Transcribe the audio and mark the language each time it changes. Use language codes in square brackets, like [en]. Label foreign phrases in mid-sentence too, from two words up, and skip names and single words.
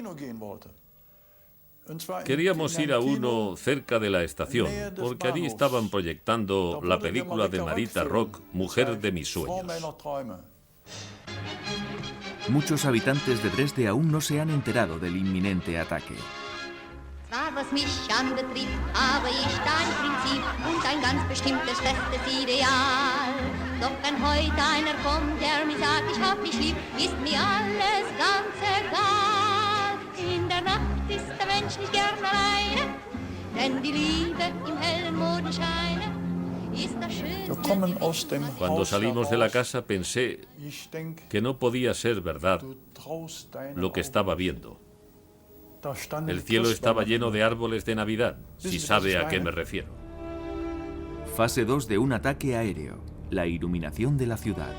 [es] Queríamos ir a uno cerca de la estación, porque allí estaban proyectando la película de Marita Rock, Mujer de mis sueños. Muchos habitantes de Dresde aún no se han enterado del inminente ataque. [de] Was mich anbetrifft, habe ich da ein Prinzip und ein ganz bestimmtes festes Ideal. Doch wenn heute einer kommt, der mir sagt, ich hab dich lieb, ist mir alles ganz egal. In der Nacht ist der Mensch nicht gern alleine, denn die Liebe im hellen Mondenscheine ist das Schönste. [es] Cuando salimos de la casa pensé que no podía ser verdad lo que estaba viendo. El cielo estaba lleno de árboles de Navidad, si sabe a qué me refiero. Fase 2 de un ataque aéreo. La iluminación de la ciudad.